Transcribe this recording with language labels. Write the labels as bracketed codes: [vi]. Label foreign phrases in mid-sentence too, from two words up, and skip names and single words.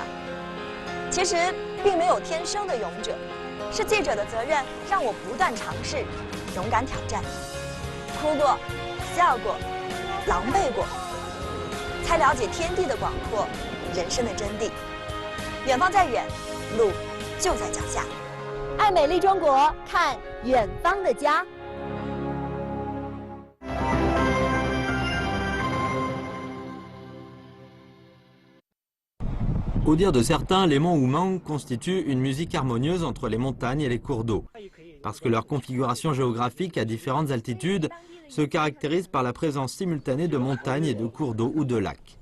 [zh] 其实并没有天生的勇者，是记者的责任让我不断尝试，勇敢挑战，哭过，笑过，狼狈过，才了解天地的广阔，人生的真谛。远方再远，路就在脚下。爱美丽中国，看远方的家。 [fr] Au dire de certains, les monts Umang constituent une musique harmonieuse entre les montagnes et les cours d'eau, parce que leur configuration géographique à différentes altitudes se caractérise par la présence simultanée de montagnes et de cours d'eau ou de lacs.